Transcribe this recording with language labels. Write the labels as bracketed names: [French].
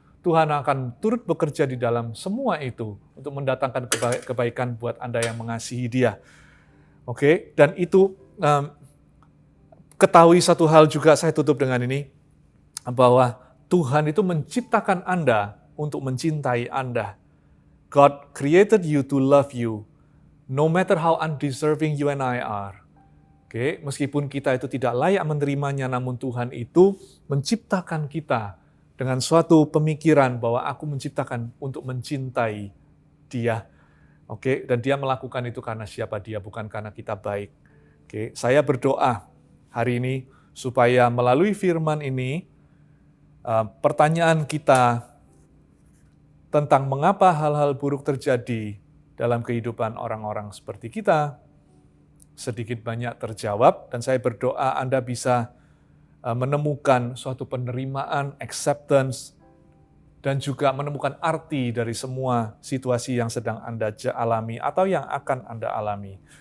[Indonesian] Tuhan akan turut bekerja di dalam semua itu untuk mendatangkan kebaikan buat Anda yang mengasihi Dia. Oke, dan itu ketahui satu hal juga, saya tutup dengan ini, bahwa Tuhan itu menciptakan Anda untuk mencintai Anda. [English] God created you to love you, no matter how undeserving you and I are. [Indonesian] Oke, meskipun kita itu tidak layak menerimanya, namun Tuhan itu menciptakan kita dengan suatu pemikiran bahwa aku menciptakan untuk mencintai Dia. Oke, dan Dia melakukan itu karena siapa Dia, bukan karena kita baik. Oke, saya berdoa hari ini supaya melalui firman ini pertanyaan kita tentang mengapa hal-hal buruk terjadi dalam kehidupan orang-orang seperti kita sedikit banyak terjawab, dan saya berdoa Anda bisa menemukan suatu penerimaan, acceptance, dan juga menemukan arti dari semua situasi yang sedang Anda alami atau yang akan Anda alami.